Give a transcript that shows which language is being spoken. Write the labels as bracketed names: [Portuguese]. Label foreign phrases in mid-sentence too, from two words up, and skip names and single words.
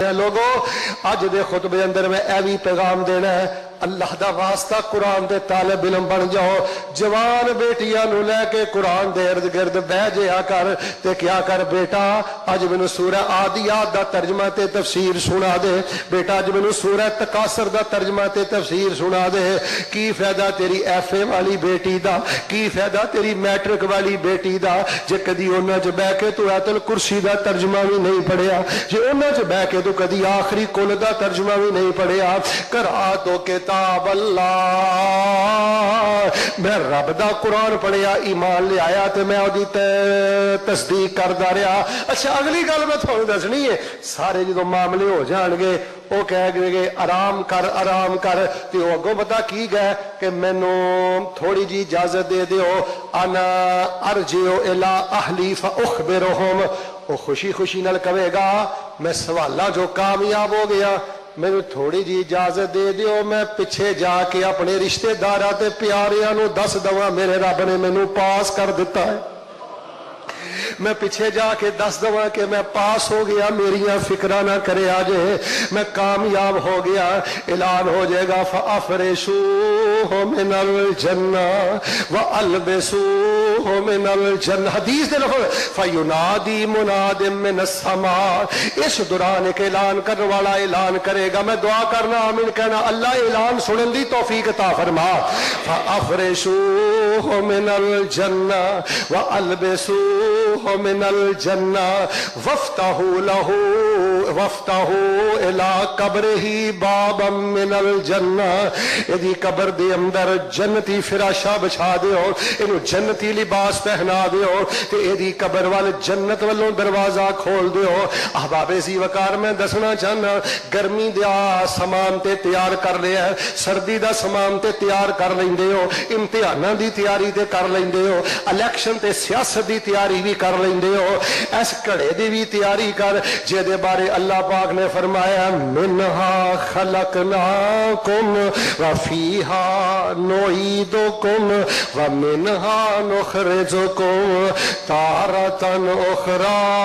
[Punjabi] لوگو اج دے خطبے اندر میں اے وی پیغام دینا ہے، اللہ دا واسطہ قرآن دے طالب علم بن جاؤ، جوان بیٹیاں نو لے کے قرآن دے ارد گرد بہ جیا کر تے کیا کر بیٹا اج مینوں سورہ عادیات دا ترجمہ تے تفسیر سنا دے، بیٹا اج مینوں سورہ تکاثر دا ترجمہ تے تفسیر سنا دے۔ کی فائدہ تیری ایف اے والی بیٹی دا، کی فائدہ تیری میٹرک والی بیٹی دا جے کدی انہاں چ بہ کے تو آیت الکرسی دا ترجمہ بھی نہیں پڑھیا، جے انہاں چ بہ کے تو کدی آخری کل دا ترجمہ بھی نہیں پڑھیا۔ کرا تو کتاب اللہ، میں رب دا قرآن پڑھیا، ایمان لے آیا تے میں اودی تصدیق کردا رہیا۔ اچھا اگلی گل میں تھانوں دسنی ہے، سارے جدوں معاملے ہو جان گے وہ کہہ گئے آرام کر آرام کر، تے وہ اگوں پتا کی گئے کہ مینوں تھوڑی جی اجازت دے دیو، [Arabic] انا ارجع الی اہلی فاخبرہم، [Punjabi] وہ خوشی خوشی نال کہے گا میں سوالاں جو کامیاب ہو گیا، مینوں تھوڑی جی اجازت دے دیو، میں پیچھے جا کے اپنے رشتے داراں تے پیاریاں نو دس دواں میرے رب نے مینوں پاس کر دیتا ہے، میں پیچھے جا کے دس دواں کہ میں پاس ہو گیا، میریاں فکرہ نہ کرے آجے، میں کامیاب ہو گیا۔ اعلان ہو جائے گا [Arabic] فَأَفْرِشُوهُ مِنَ الْجَنَّةِ وَأَلْبِسُوهُ مِنَ الْجَنَّةِ، [Punjabi] حدیث دے لفظ [Arabic] فَيُنَادِي مُنَادٍ مِّنَ السَّمَاءِ، [Punjabi] اس دوران ایک اعلان کرنے والا اعلان کرے گا، میں دعا کرنا آمین کہنا، اللہ اعلان سنن دی توفیق عطا فرما۔ [Arabic] فَأَفْرِشُوهُ مِنَ الْجَنَّةِ وَأَلْبِسُوهُ من الجنہ وفتحوا له وفتحوا الى قبره بابا من الجنہ، [Punjabi] ایدی قبر دے اندر جنتی فراشا بچھا دیو، اینو جنتی لباس پہنا دیو تے ایدی قبر وال جنت والوں دروازہ کھول دیو۔ احباب ذی وقار میں دسنا چاہنا گرمی دا سامان تے تیار کر لیا ہے، سردی دا سامان تے تیار کر لیندے ہو، امتحاناں دی تیاری تے کر لیندے ہو، الیکشن تے سیاست دی تیاری بھی کر لیندے ہو، اس کڑے دی بھی تیاری کر جے دے بارے اللہ پاک نے فرمایا [Arabic] منہا خلقناکم وفیہا نعیدکم ومنہا نخرجکم تارۃ اخری۔